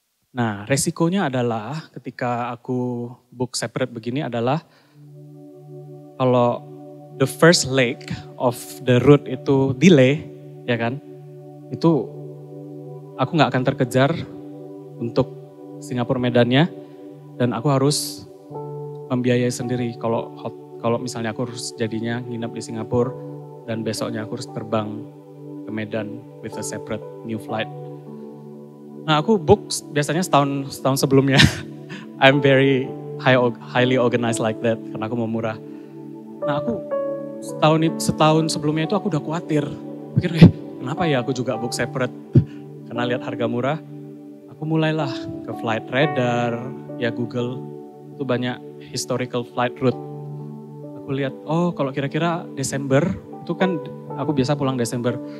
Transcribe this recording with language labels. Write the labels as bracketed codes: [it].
[id] Nah resikonya adalah ketika aku book separate begini adalah kalau [en] the first leg of the route [id] itu delay, ya kan, itu aku nggak akan terkejar untuk Singapura Medannya dan aku harus membiayai sendiri kalau misalnya aku harus jadinya nginep di Singapura dan besoknya aku harus terbang ke Medan [en] with a separate new flight. [id] Nah aku book biasanya setahun sebelumnya. [en] I'm very highly organized like that [id] karena aku mau murah. Nah aku setahun sebelumnya itu aku udah khawatir. Pikir kenapa ya aku juga book separate. Karena lihat harga murah, aku mulailah ke Flight Radar, ya Google, itu banyak historical flight route. Aku lihat, oh kalau kira-kira Desember, itu kan aku biasa pulang Desember.